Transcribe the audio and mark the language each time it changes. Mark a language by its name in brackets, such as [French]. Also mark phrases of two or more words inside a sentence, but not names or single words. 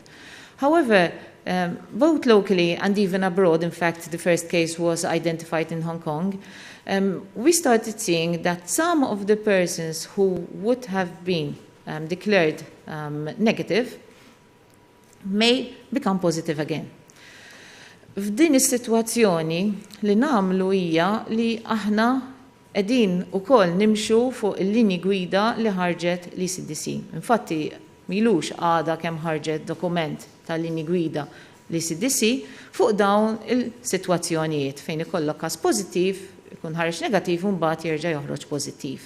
[English] However, both locally and even abroad, in fact, the first case was identified in Hong Kong, we started seeing that some of the persons who would have been declared negative may become positive again. [Maltese] F'din is-sitwazzjoni li nagħmlu hija li aħna qegħdin ukoll nimxu fuq il-linji gwida li ħarġet l-ECDC. Infatti, milux għada kemm ħarġet dokument tal-linji gwida l-ECDC fuq dawn il-sitwazzjonijiet fejn ikollok każ pożittiv, ikun ħareġ negattiv u mbagħad jerġa' joħroġ pożittiv.